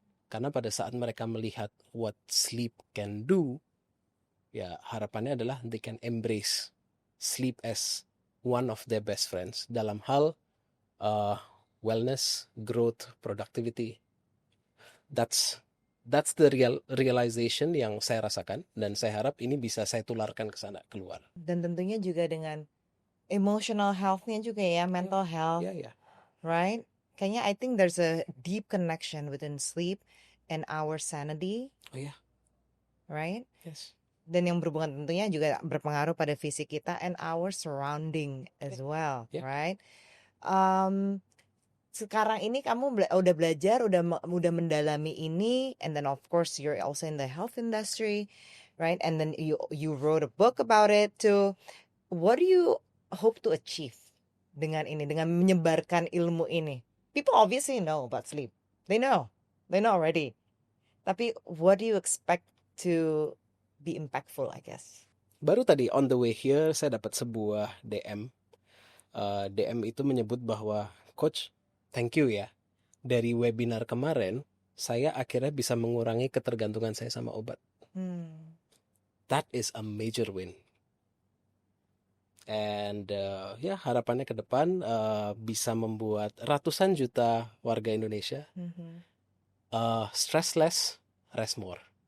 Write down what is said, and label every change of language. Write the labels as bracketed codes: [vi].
[id] Karena pada saat mereka melihat [en] what sleep can do, [id] ya harapannya adalah [en] they can embrace sleep as one of their best friends [id] dalam hal [en] wellness, growth, productivity. That's the realization [id] yang saya rasakan, dan saya harap ini bisa saya tularkan ke sana, keluar. Dan tentunya juga dengan emotional health-nya juga ya, mental health. [en] Yeah. Right? [id] Kayaknya [en] I think there's a deep connection within sleep and our sanity. Oh yeah. Right? Yes. [id] Dan yang berhubungan tentunya juga berpengaruh pada fisik kita [en] and our surrounding as well, right? [id] Sekarang ini kamu udah belajar, udah mendalami ini, [en] and then of course you're also in the health industry, right? And then you wrote a book about it too. What do you hope to achieve [id] dengan ini, dengan menyebarkan ilmu ini? [en] People obviously know about sleep. They know already. [id] Tapi [en] what do you expect to be impactful, I guess? [id] Baru tadi [en] on the way here [id] saya dapat sebuah DM. DM itu menyebut bahwa, Coach, [en] thank you [id] ya. Dari webinar kemarin, saya akhirnya bisa mengurangi ketergantungan saya sama obat. [en] That is a major win. And [id] ya harapannya ke depan bisa membuat ratusan juta warga Indonesia [en] stress less, rest more.